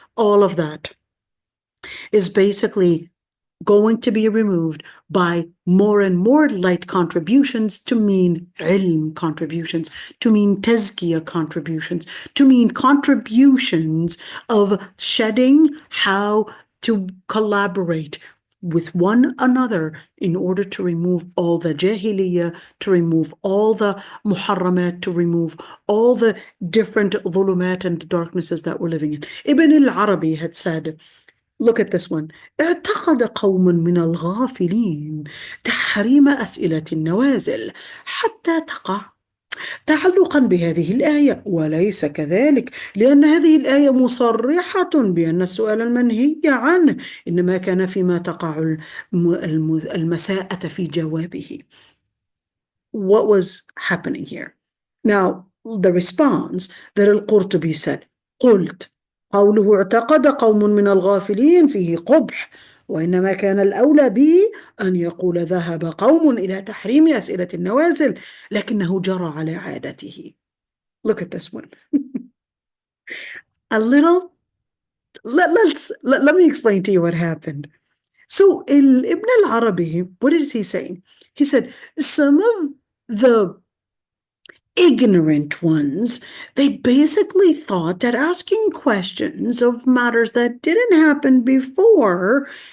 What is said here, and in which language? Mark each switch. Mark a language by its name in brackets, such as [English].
[English] All of that is basically going to be removed by more and more light contributions, to mean ilm contributions, to mean tazkiyah contributions, to mean contributions of shedding how to collaborate with one another in order to remove all the jahiliyyah, to remove all the muharramat, to remove all the different dhulumat and darknesses that we're living in. Ibn al-Arabi had said, look at this one. [Arabic] اعتقد قوم من الغافلين تحريم أسئلة النوازل حتى تقع تعلقا بهذه الآية، وليس كذلك، لأن هذه الآية مصرحة بأن السؤال المنهي عنه إنما كان فيما تقع المساءة في جوابه. [English] What was happening here? Now, the response that al-Qurtubi said, [Arabic] قلت قوله اعتقد قوم من الغافلين فيه قبح، وإنما كان الأولى به أن يقول ذهب قوم إلى تحريم أسئلة النوازل لكنه جرى على عادته. [English] Look at this one. A little, let me explain to you what happened. So Ibn al-Arabi, what is he saying? He said, some of the ignorant ones, they basically thought that asking questions of matters that didn't happen before